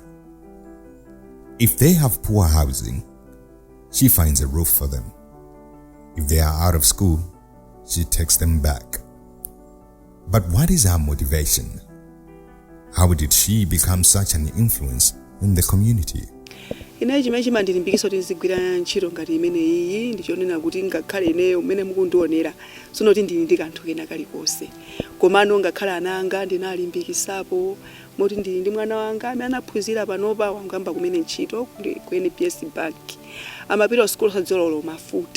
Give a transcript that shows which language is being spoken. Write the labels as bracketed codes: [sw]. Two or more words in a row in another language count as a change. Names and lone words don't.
[en] If they have poor housing, she finds a roof for them. If they are out of school, she takes them back. But what is her motivation? How did she become such an influence in the community? [ny] Ine chimene chimandilimbikitsa kuti nzigwira ntchito ngati imene iyi ndichonena kuti ngakhale ineyo mmene mukundionera sinoti ndili ndi kanthu kena kalikonse, komano ngakhale ana anga ndinalimbikitsapo moti ndili ndi mwana wanga amene anaphunzira panopa wangamba kumene ntchito ku NPS Bank, amapita sikulu sadzololo mafuta.